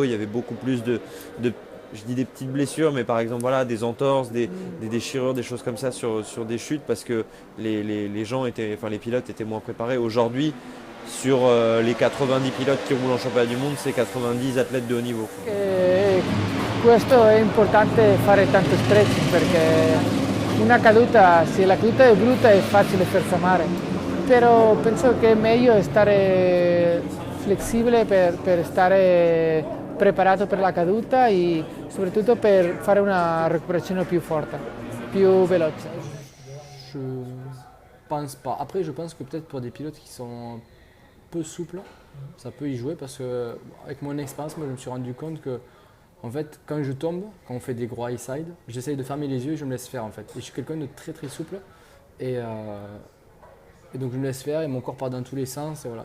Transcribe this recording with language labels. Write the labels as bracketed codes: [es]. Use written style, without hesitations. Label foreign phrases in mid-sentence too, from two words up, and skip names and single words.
[fr] Il y avait beaucoup plus je dis des petites blessures, mais par exemple voilà, des entorses, des déchirures, des choses comme ça sur des chutes parce que les pilotes étaient moins préparés. Aujourd'hui, sur les 90 pilotes qui roulent en championnat du monde, c'est 90 athlètes de haut niveau. [it] Questo è importante fare tanto stretching perché una caduta, se la caduta è brutta è facile fermare, però penso che è meglio stare flessibile per stare preparato per la caduta e soprattutto per fare una recuperazione più forte, più veloce. [fr] Je pense pas. Après, je pense que peut-être pour des pilotes qui sont peu souples, ça peut y jouer parce que avec mon expérience, moi, je me suis rendu compte que en fait, quand je tombe, quand on fait des gros [en] high side, [fr] j'essaye de fermer les yeux et je me laisse faire en fait. Et je suis quelqu'un de très très souple et donc je me laisse faire et mon corps part dans tous les sens et voilà.